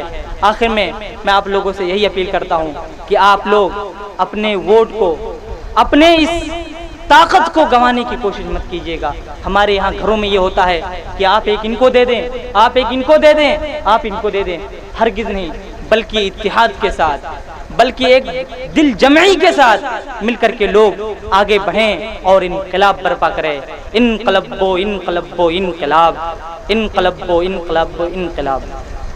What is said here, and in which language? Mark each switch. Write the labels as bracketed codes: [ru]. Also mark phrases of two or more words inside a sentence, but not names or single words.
[ur] آخر میں آپ لوگوں سے یہی اپیل کرتا ہوں کہ آپ لوگ اپنے ووٹ کو, اپنے اس طاقت کو گنوانے کی کوشش مت کیجیے گا. ہمارے یہاں گھروں میں یہ ہوتا ہے کہ آپ ایک ان کو دے دیں, آپ ایک ان کو دے دیں, آپ ان کو دے دیں. ہرگز نہیں, بلکہ اتحاد کے ساتھ, بلکہ ایک دل جمعی کے ساتھ مل کر کے لوگ آگے بڑھیں اور انقلاب برپا کریں. انقلاب و انقلاب و انقلاب, انقلاب و انقلاب و انقلاب.